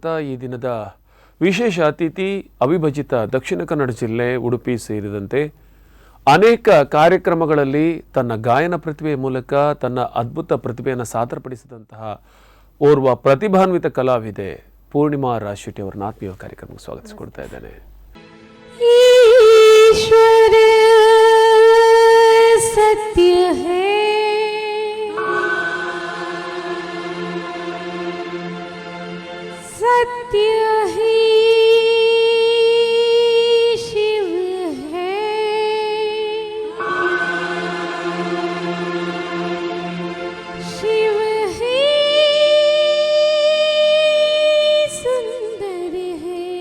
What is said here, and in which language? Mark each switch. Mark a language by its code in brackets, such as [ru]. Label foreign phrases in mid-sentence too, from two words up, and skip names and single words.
[kn] ಈ ದಿನದ ವಿಶೇಷ ಅತಿಥಿ ಅವಿಭಜಿತ ದಕ್ಷಿಣ ಕನ್ನಡ ಜಿಲ್ಲೆ ಉಡುಪಿ ಸೇರಿದಂತೆ ಅನೇಕ ಕಾರ್ಯಕ್ರಮಗಳಲ್ಲಿ ತನ್ನ ಗಾಯನ ಪ್ರತಿಭೆಯ ಮೂಲಕ ತನ್ನ ಅದ್ಭುತ ಪ್ರತಿಭೆಯನ್ನು ಸಾದರಪಡಿಸಿದಂತಹ ಓರ್ವ ಪ್ರತಿಭಾನ್ವಿತ ಕಲಾವಿದೆ ಪೂರ್ಣಿಮಾ ರಾಜಶೆಟ್ಟಿ ಅವರನ್ನ ಆತ್ಮೀಯ ಕಾರ್ಯಕ್ರಮಕ್ಕೆ ಸ್ವಾಗತಿಸಿಕೊಡ್ತಾ ಇದ್ದೇನೆ. [hi] ईश्वर सत्य है, सत्य ही शिव है, शिव ही सुंदर है.